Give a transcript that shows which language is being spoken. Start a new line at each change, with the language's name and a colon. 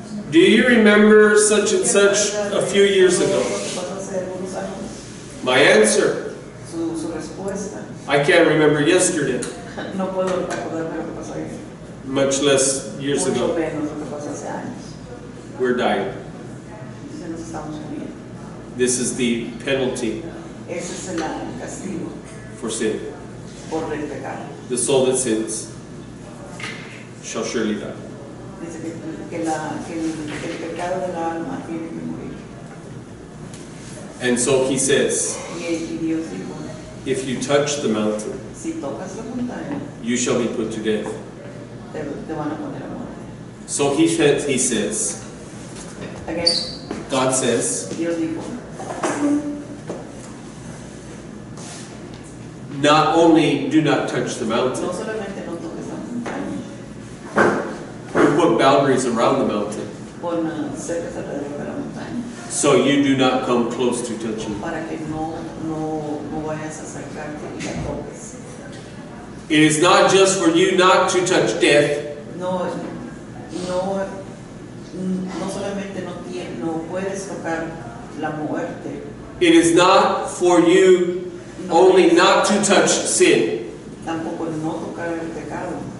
English: do you remember such and such a few years ago?
Spanish: ¿qué pasó hace algunos años?
English: My answer,
Spanish: Su respuesta,
English: I can't remember yesterday,
Spanish: no puedo acordarme lo que pasó ayer.
English: much less years
Spanish: Mucho
English: ago.
Spanish: menos lo que pasó hace años.
English: We're dying.
Spanish: Entonces nos estamos muriendo.
English: This is the penalty
Spanish: Ese es el castigo
English: for sin.
Spanish: por el pecado.
English: The soul that sins shall surely die.
Spanish: Dice que el pecado del alma tiene que morir.
English: And so he says,
Spanish: Y Dios dijo,
English: if you touch the mountain,
Spanish: si tocas la montaña,
English: you shall be put to death.
Spanish: te van a poner a muerte.
English: So he says, Again, God says,
Spanish: Dios dijo,
English: not only do not touch the mountain,
Spanish: no solamente no toques la montaña,
English: you put boundaries around the mountain,
Spanish: pon cercas alrededor de la montaña,
English: so you do not come close to touching.
Spanish: para que no vayas a acercarte y la toques.
English: It is not just for you not to touch death,
Spanish: No solamente no puedes tocar la muerte,
English: it is not for you only not to touch sin.
Spanish: tampoco no tocar el pecado.